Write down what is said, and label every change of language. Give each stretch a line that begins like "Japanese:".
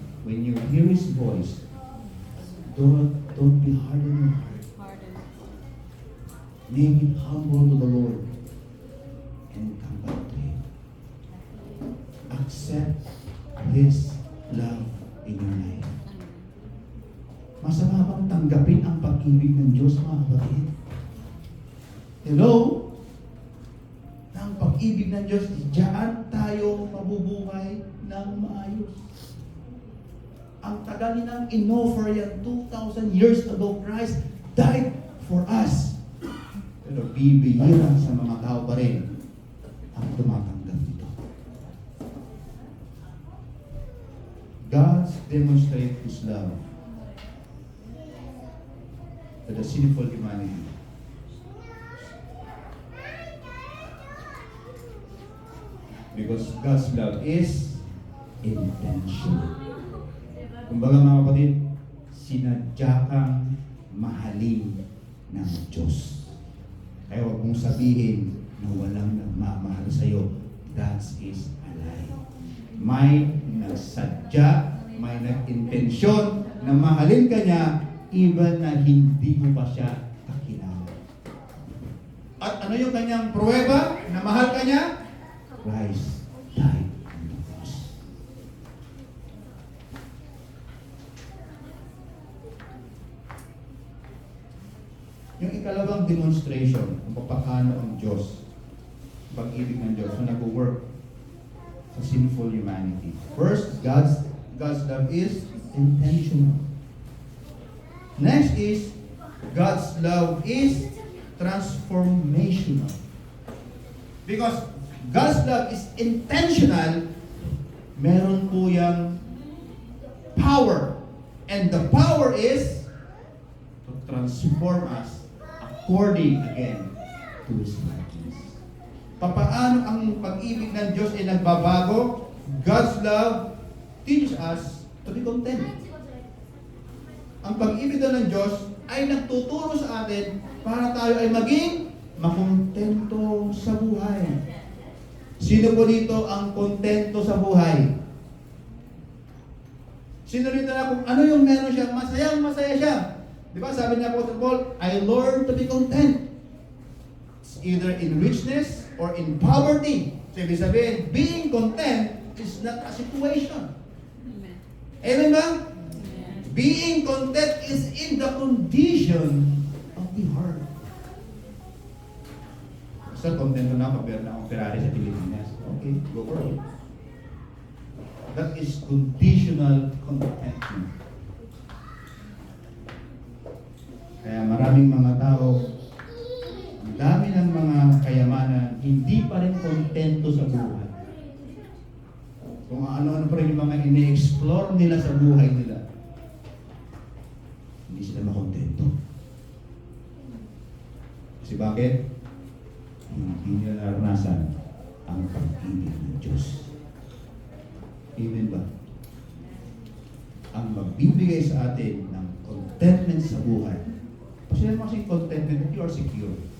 English: When you hear His voice, don't be hard on your heart. Make it humble to the Lord and come back to Him. Accept His love in your life.
Filipino: Masama bang tanggapin ang pag-ibig ng Diyos, mga kapatid? Hello? Ang pag-ibig ng Diyos, diyan tayo mabubuhay ng maayos. Ang tagal nilang in-offer yan
English: 2,000 years ago, Christ died for us.
Filipino: Pero bibihira sa mga tao pa rin ang tumatanggap nito.
English: demonstrate His love to the sinful humanity. Because God's love is intentional.
Filipino: Kumbaga mga kapatid, sinadya kang mahalin ng Diyos. Kaya huwag mong sabihin na walang nagmamahal sa'yo.
English: That is a lie.
Filipino: May nagsadya, may nag-intensyon na mahalin ka niya even na hindi mo pa siya kakilala. At ano yung kanyang pruweba na mahal ka niya?
English: Christ died on the cross.
Filipino: Yung ikalawang demonstration kung paano ang Diyos, pag-ibig ng Diyos na nag-work sa sinful humanity.
English: First, God's love is intentional. Next is, God's love is transformational. Because God's love is intentional,
Filipino: meron po yung power.
English: And the power is to transform us according again to His likeness.
Filipino: Papaano ang pag-ibig ng Diyos ay nagbabago?
English: God's love teaches us to be content.
Filipino: Ang pag-ibig ng Diyos ay nagtuturo sa atin para tayo ay maging makontento sa buhay. Sino po dito ang kontento sa buhay? Sino dito na kung ano yung meron siya, masaya siya. Di ba sabi niya po sa Paul,
English: I learned to be content. It's either in richness or in poverty.
Filipino: So ibig sabihin,
English: being content is not a situation. Amen ba? Being content is in the condition of the heart.
Filipino: Sir, kontento na ako, pero na akong Ferrari sa Pilipinas.
English: Okay, go for it. That is conditional contentment.
Filipino: Kaya maraming mga tao, ang dami ng mga kayamanan, hindi pa rin kontento sa buhay. Kung ano-ano pa rin yung mga ine-explore nila sa buhay nila, hindi sila makontento. Kasi bakit? Hindi nila naranasan ang pag-ibig ng Diyos. Amen ba? Ang magbibigay sa atin ng contentment sa buhay. Kasi naman kasing
English: contentment that you are secure.